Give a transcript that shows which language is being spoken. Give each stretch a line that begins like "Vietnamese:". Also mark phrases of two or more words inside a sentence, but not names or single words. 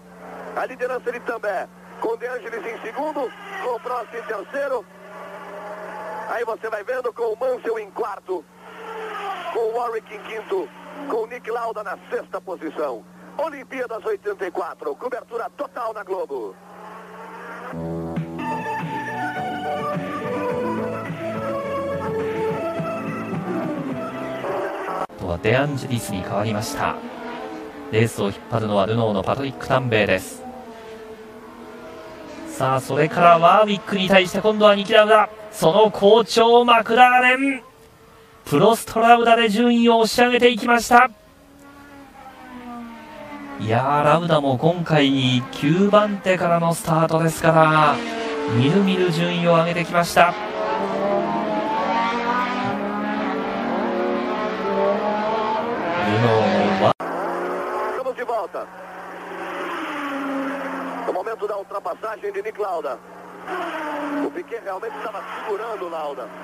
Portuguese: A liderança de També, com De Angelis em segundo, com o Prost em terceiro. Aí você vai vendo com o Mansell em quarto, com o Warwick em quinto, com o Nick Lauda na 6ª posição. Olimpíadas 84, cobertura total na Globo.
Japanese: デアンジェリスに変わりました。レースを引っ張るのはルノーのパトリック・タンベイです。さあ、それからワーウィックに対して今度はニキラウダ、その好調マクラーレン、プロストラウダで順位を押し上げていきました。いやー、ラウダも今回9番手からのスタートですから、みるみる順位を上げてきました。
Portuguese: Estamos de volta. No momento da ultrapassagem de Nick Lauda. O Piquet realmente estava segurando o Lauda.